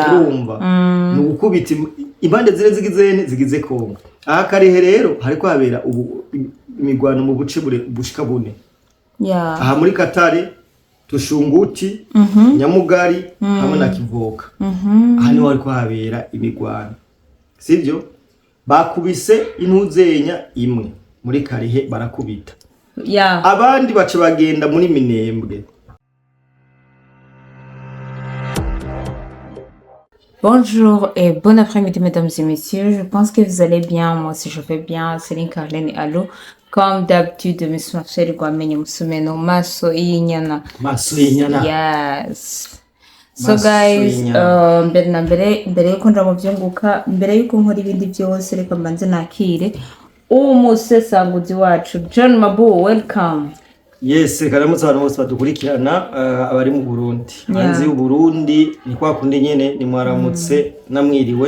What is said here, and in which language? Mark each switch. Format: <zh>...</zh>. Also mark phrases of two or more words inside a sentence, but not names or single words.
<rn>urumva no gukubita impande zine zigize Kongo aha kare rero hariko habera ubu imigwano mu buce bushika bune aha muri Katare Tushunguti Nyamugari hamwe na Kivoka aha niho hariko habera imigwano sivyo bakubise intuzenya imwe muri Karihe barakubita abandi bace bagenda muri Minembwe.</rn> <fr>Bonjour et bon après-midi mesdames et messieurs, je pense que vous allez bien, moi aussi je vais bien, Céline Carlene et Allo. Comme d'habitude, Miss Marcel Guamenye Musumeno Maso Inyana.</fr> <en>Yes. So guys,</en> <rn>mbere yuko nja mu vyunguka, mbere yuko nkora ibindi byose reka mbanze nakire umusesanguzi wacu John Mabu, welcome. Yes, karamutse abantu bose badukurikirana abari mu Burundi. Hanze y'u Burundi ni kwa kundi nyene ni mwaramutse namwiriwe.</rn>